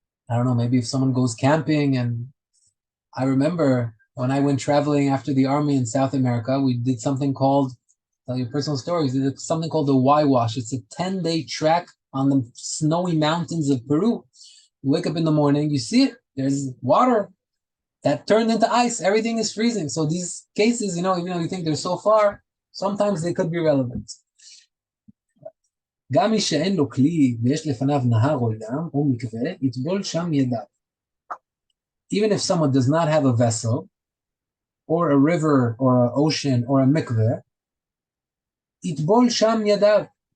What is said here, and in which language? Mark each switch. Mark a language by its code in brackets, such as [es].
[en] I don't know, maybe if someone goes camping, and I remember when I went traveling after the army in South America, we did something called, tell you personal stories, we did something called the Y-Wash. It's a 10-day trek on the snowy mountains of Peru. You wake up in the morning, you see it, there's water that turned into ice, everything is freezing. So these cases, even though you think they're so far, sometimes they could be relevant. [he] גם מי שאין לו כלי ויש לפניו נהר או ים או מקווה, יטבול שם ידיו. [en] Even if someone does not have a vessel, or a river, or an ocean, or a mikveh, [he] yitbol sham yadav.